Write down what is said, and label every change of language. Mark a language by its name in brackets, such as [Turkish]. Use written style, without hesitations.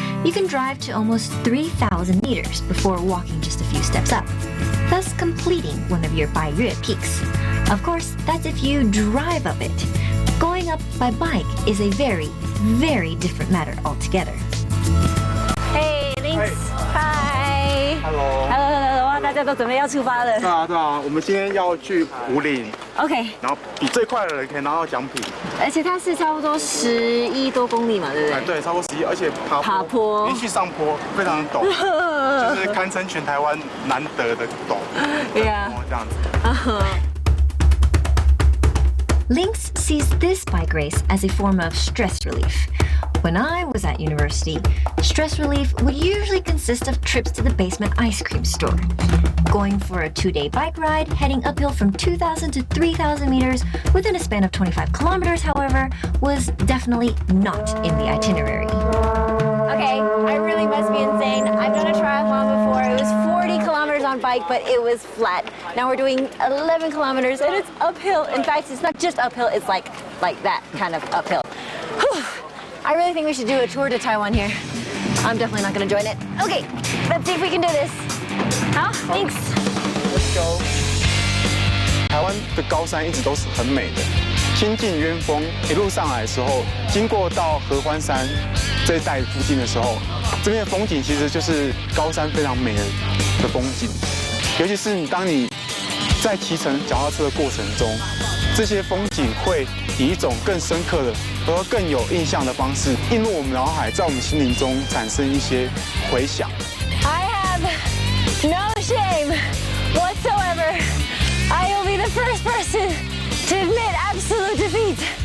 [English] You can drive to almost 3,000 meters before walking just a few steps up, thus completing one of your Baiyue peaks. Of course, that's if you drive up it. Going up by bike is a very, very different matter altogether. Hey, thanks. Hi. Hello。 Hello， [Chinese] 哇，大家都准备要出发了。对啊，对啊，我们今天要去武岭， [English] OK， [Chinese] 然后比最快的人可以拿到奖品。而且它是差不多11多公里嘛，对不对？对，超过11，而且爬坡连续上坡，非常的陡，就是堪称全台湾难得的陡。 [English] Yeah. [Chinese] 这样子。 [English] Lynx sees this bike race as a form of stress relief. When I was at university, stress relief would usually consist of trips to the basement ice cream store. Going for a 2-day bike ride, heading uphill from 2,000 to 3,000 meters within a span of 25 kilometers, however, was definitely not in the itinerary. Okay, I really must be insane. I've done a triathlon before. It was 40 kilometers on bike, but it was flat. Now we're doing 11 kilometers and it's uphill. In fact, it's not just uphill, it's like that kind of uphill. Whew. I really think we should do a tour to Taiwan here. I'm definitely not gonna join it. Okay, let's see if we can do this. Huh? Thanks. Let's go。 [Chinese] 台湾的高山一直都是很美的，亲近渊峰，一路上来的时候，经过到合欢山这一带附近的时候，这边的风景其实就是高山非常美的风景，尤其是当你在骑乘脚踏车的过程中，这些风景会以一种更深刻的和更有印象的方式映入我们脑海，在我们心灵中产生一些回响。 [English] I have no shame whatsoever. I will be the first person to admit absolute defeat.